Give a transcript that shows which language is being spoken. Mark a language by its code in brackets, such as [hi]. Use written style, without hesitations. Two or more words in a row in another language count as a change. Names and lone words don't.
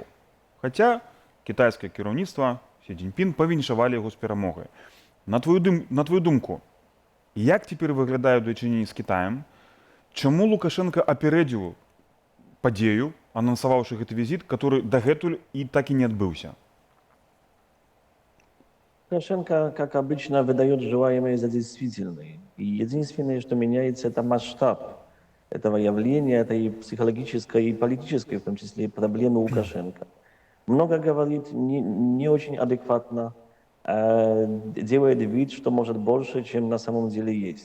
[be] Хаця кітайскае кіраўніцтва Сі Цзіньпін павіншавалі яго з перамогай. На твою думку, як цяпер выглядае дачыненні з Кітаем? Чаму Лукашенко апярэдзіў падзею, анансаваўшы гэты візіт, который дагэтуль [ru] и так и не отбылся? Лукашенко, как обычно, выдает желаемое за действительное. И единственное, что меняется, это масштаб этого явления, этой психологической и политической, в том числе, проблемы Лукашенко. Много говорит, не очень адекватно, делает вид, что может больше, чем на самом деле есть.